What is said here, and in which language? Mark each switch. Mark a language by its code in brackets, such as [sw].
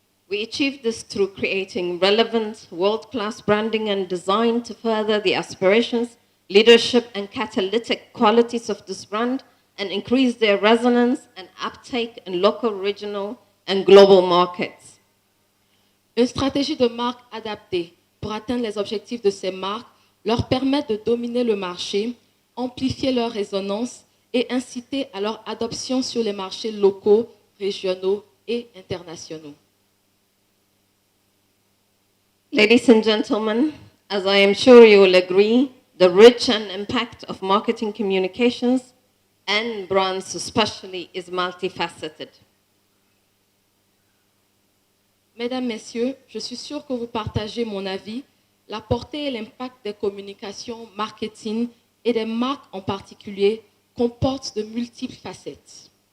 [en] We achieve this through creating relevant, world-class branding and design to further the aspirations, leadership, and catalytic qualities of this brand and increase their resonance and uptake in local, regional, and global markets. [fr] Une stratégie de marque adaptée pour atteindre les objectifs de ces marques leur permet de dominer le marché, amplifier leur résonance et inciter à leur adoption sur les marchés locaux, régionaux et internationaux. [en] Ladies and gentlemen, as I am sure you will agree, the reach and impact of marketing communications and brands especially is multifaceted. [fr] Mesdames, Messieurs, je suis sûre que vous partagez mon avis. La portée et l'impact des communications, marketing et des marques en particulier comportent de multiples facettes.